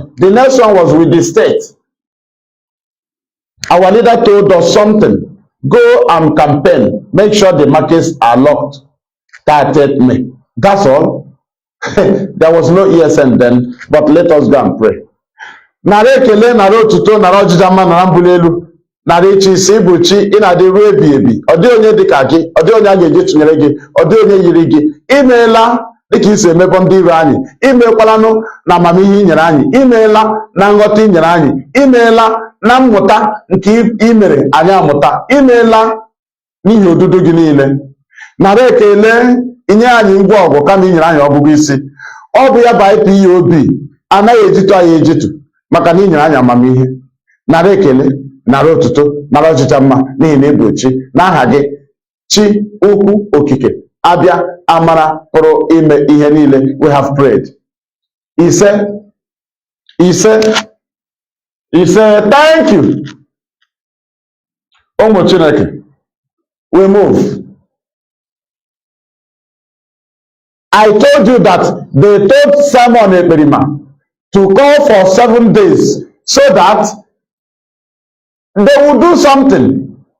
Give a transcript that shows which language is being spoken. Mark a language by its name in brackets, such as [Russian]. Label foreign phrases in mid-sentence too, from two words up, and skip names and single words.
[English] The next one was with the state. Our leader told us something. Go and campaign. Make sure the markets are locked. 30th May. That's all. There was no ESN then, but let us go and pray. [Igbo] Nare kele nare otuto nare ojijama nare mbulelu nare ichi isi ibuchi ina dị ruo ebi ebi. Ọ dị onye dịka gị, ọ dị onye a ga-eji tụnyere gị, ọ dị onye yiri gị. Imeela dịka isi emebe ndị iro anyị, imekwalanụ na amamihe inyere anyị, imeela na nghọta inyere anyị, imeela na mmụta nke imere anyị amụta, imeela n'ihi odudu gị niile. Nara ekele inye anyị ngwa ọgụ kama inyere anyị ọgụgụ isi. Ọ bụ ya bụ IPOB anaghị ejitu anyị ejitu maka na inyere anyị amamihe. Nara ekele, nara otuto, nara ọchịcha mma n'ihi na ịbụ chi n'aha gị, chi ukwu okike abịa amara pụrụ ime ihe niile. [English] We have prayed. Ise, thank you. [Igbo] Ụmụ Chineke, [English] we move. I told you that they told Simon Ekpa to call for 7 days so that they will do something.